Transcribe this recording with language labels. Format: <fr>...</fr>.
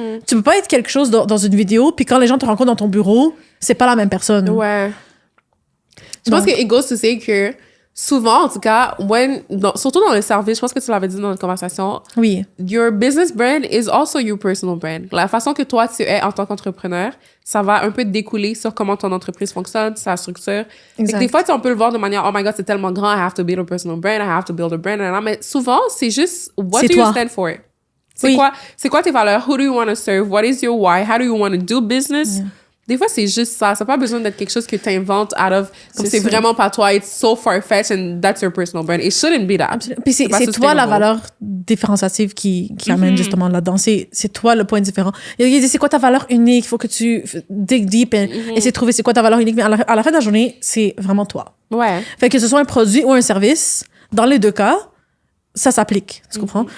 <fr>Tu peux pas être quelque chose dans une vidéo, puis quand les gens te rencontrent dans ton bureau, c'est pas la même personne. Ouais. Je pense que</fr> <en>it goes to say</en> <fr>que souvent, en tout cas, surtout dans le service, je pense que tu l'avais dit dans notre conversation. Oui.</fr> <en>Your business brand is also your personal brand.</en> <fr>La façon que toi, tu es en tant qu'entrepreneur, ça va un peu découler sur comment ton entreprise fonctionne, sa structure. Des fois, on peut le voir de manière, oh my God, c'est tellement grand,</fr> <en>I have to build a personal brand, I have to build a brand.</en> <fr>Mais souvent, c'est juste,</fr> <en>what do you stand for?</en> <fr>C'est quoi tes valeurs?</fr> <en>Who do you want to serve? What is your why? How do you want to do business?</en> <fr>Des fois, c'est juste ça. Ça n'a pas besoin d'être quelque chose que tu inventes</fr> <en>out of...</en> <fr>Comme c'est vraiment pas toi.</fr> <en>It's so far-fetched and that's your personal brand. It shouldn't be that.</en> <fr>Absolument. Puis c'est toi la valeur différenciative qui amène justement là-dedans. C'est toi le point différent. Il dit, c'est quoi ta valeur unique? Il faut que tu</fr> <en>dig deep</en> <fr>et essayer de trouver c'est quoi ta valeur unique. Mais à la fin de la journée, c'est vraiment toi. Ouais. Fait que ce soit un produit ou un service, dans les deux cas, ça s'applique. Tu comprends?</fr>